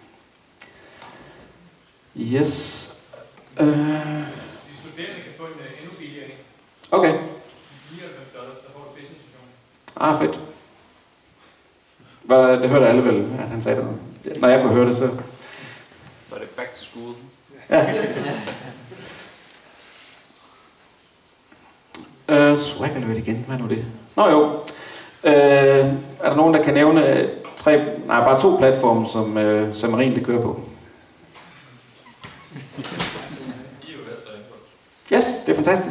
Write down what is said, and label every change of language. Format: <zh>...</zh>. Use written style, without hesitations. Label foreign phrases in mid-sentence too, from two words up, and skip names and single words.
<da>Yes. De studerende kan få en endnu billigere en. Okay. $99, der får du business-version. Fedt. Det hørte alle vel, at han sagde det. Når jeg kunne høre det, så... Så er det</da> <en>back to school.</en> <da>Ja.</da> <en>Swagger alert</en> <da>igen. Hvad er nu det? Nå jo. Er der nogen, der kan nævne bare 2 platforme, som Xamarin det kører på? Yes, det er fantastisk.</da>